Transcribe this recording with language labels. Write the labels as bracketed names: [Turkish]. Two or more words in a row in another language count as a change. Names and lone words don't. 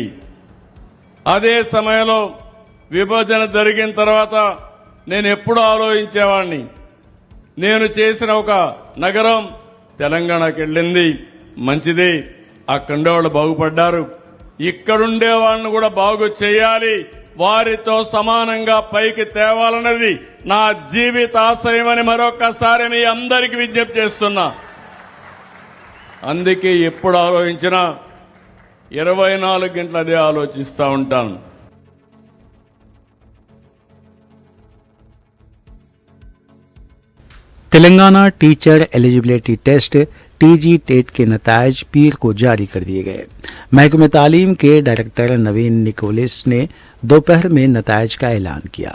[Telugu] అదే సమయంలో విభజన జరిగిన తర్వాత నేను ఎప్పుడు ఆలోచించేవాడిని, నేను చేసిన ఒక నగరం తెలంగాణకి వెళ్ళింది, మంచిది, అక్కడుండే వాళ్ళు బాగుపడ్డారు, ఇక్కడుండే వాళ్ళని కూడా బాగు చేయాలి, వారితో సమానంగా పైకి తేవాలన్నది నా జీవిత ఆశయమని మరొకసారి మీ అందరికీ విజ్ఞప్తి చేస్తున్నా। అందుకే ఎప్పుడు ఆలోచించినా 24 గంటలు అదే ఆలోచిస్తూ ఉంటాను। [Urdu] تلنگانہ [English] teacher eligibility test [Urdu] TG ٹیٹ کے نتائج پیر کو جاری کر دیے گئے۔ محکمہ تعلیم کے ڈائریکٹر نوین نکولس نے دوپہر میں نتائج کا اعلان کیا۔